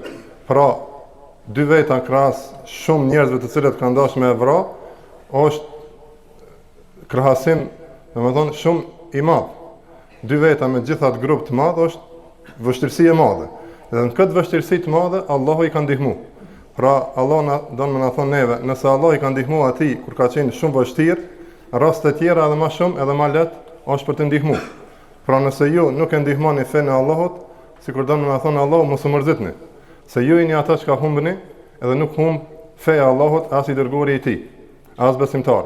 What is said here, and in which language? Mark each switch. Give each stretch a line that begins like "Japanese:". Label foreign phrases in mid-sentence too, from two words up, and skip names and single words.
Albanian: Pra, dy veta krahas shumë njerëzve të cilët kanë dashur me vra, është krahasim, domethënë shumë I madh. Dy veta me gjithat grup të madh është vështirësi e madhe. Dhe në këtë vështirësi të madhe Allahu I ka ndihmu. Pra Allah na don më na thon neve, nëse Allah I ka ndihmu atij kur ka qenë shumë vështirë, raste të tjera edhe më shumë edhe më lehtë është për të ndihmu. Pra nëse ju nuk e ndihmoni fenë e Allahut, sikur don më na thon Allahu, mos u mërzitni. Se ju jeni ata që ka humbni, edhe nuk humb feja e Allahut as I dërguari I tij, as besimtarët.